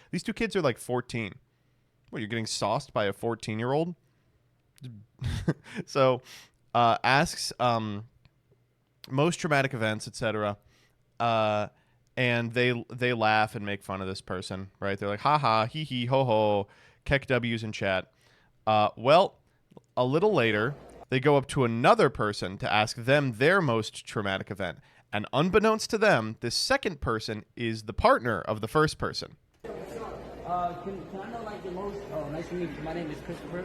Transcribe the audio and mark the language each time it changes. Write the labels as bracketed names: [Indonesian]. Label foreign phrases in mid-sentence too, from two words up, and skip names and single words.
[English] These two kids are like 14. What, you're getting sauced by a 14-year-old? So asks most traumatic events, etc. And they laugh and make fun of this person, right? They're like, ha ha, hee hee, ho ho, keck W's in chat. Well, a little later, they go up to another person to ask them their most traumatic event. And unbeknownst to them, this second person is the partner of the first person. Can I know like your most? Oh, nice to meet you. My name is Christopher.